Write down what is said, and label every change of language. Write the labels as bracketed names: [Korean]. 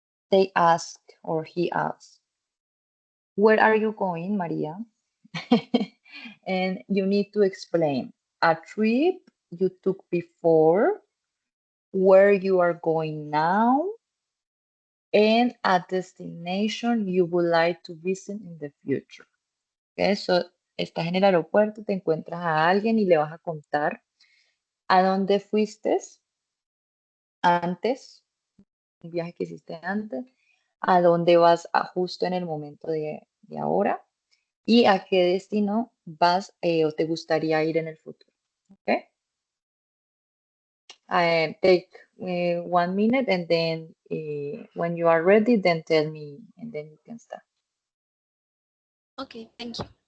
[English] They ask, or he asks, where are you going, Maria? And you need to explain a trip you took before, where you are going now, and a destination you would like to visit in the future. [Spanish] Okay, so estás en el aeropuerto, te encuentras a alguien y le vas a contar a dónde fuiste antes, un viaje que hiciste antes, a dónde vas justo en el momento de ahora y a qué destino vas o te gustaría ir en el futuro. [English] Okay? Take 1 minute and then when you are ready, then tell me and then you can start. Okay, thank you.